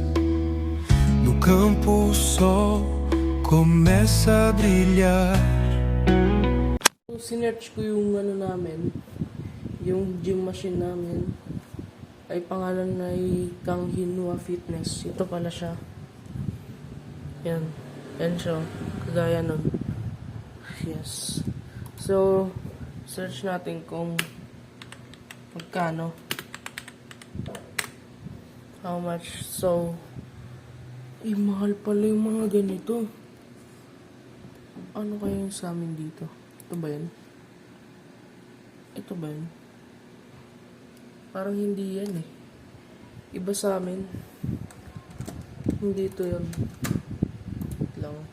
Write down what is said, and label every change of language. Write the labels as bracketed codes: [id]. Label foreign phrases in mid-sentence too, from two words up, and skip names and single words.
[pt] No campo o sol começa a brilhar. [tl] Sinerch ko yung ano namin, yung gym machine namin. Ay pangalan na ay Kang Hinua Fitness. Ito pala siya. Yan. Yan siya. Kagaya nun. Yes. So, search natin kung magkano. [en] How much? [tl] So, mahal pala yung mga ganito. Ano kaya yung sa amin dito? Ito ba yan? Ito ba yan? Parang hindi yan eh. Iba sa amin. Hindi ito yan. Wait lang.